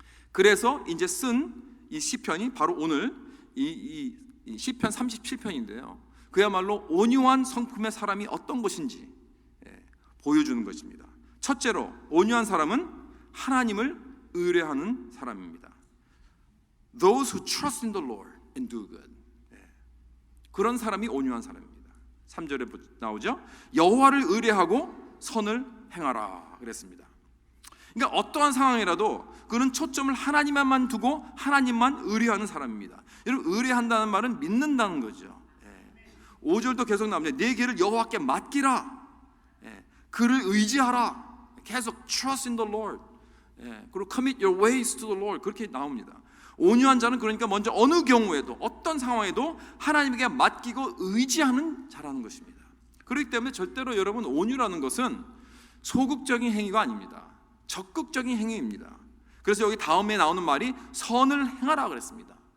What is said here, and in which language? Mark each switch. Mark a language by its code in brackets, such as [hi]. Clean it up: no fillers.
[ko] 그래서 이제 쓴 이 시편이 바로 오늘 이 시편 37편인데요. 그야말로 온유한 성품의 사람이 어떤 것인지 보여주는 것입니다. 첫째로 온유한 사람은 하나님을 의뢰하는 사람입니다. [en] Those who trust in the Lord and do good. [ko] 그런 사람이 온유한 사람입니다. 3절에 나오죠. 여호와를 의뢰하고 선을 행하라 그랬습니다. 그러니까 어떠한 상황이라도 그는 초점을 하나님만 두고 하나님만 의뢰하는 사람입니다. 여러분, 의뢰한다는 말은 믿는다는 거죠. 5절도 계속 나옵니다. 내 길을 여호와께 맡기라. 그를 의지하라. 계속 [en] trust in the Lord. [ko] 그리고 [en] commit your ways to the Lord. [ko] 그렇게 나옵니다. 온유한 자는 그러니까 먼저 어느 경우에도 어떤 상황에도 하나님에게 맡기고 의지하는 자라는 것입니다. 그렇기 때문에 절대로 여러분 온유라는 것은 소극적인 행위가 아닙니다. 적극적인 행위입니다. 그래서 여기 다음에 나오는 말이 선을 행하라 그랬습니다.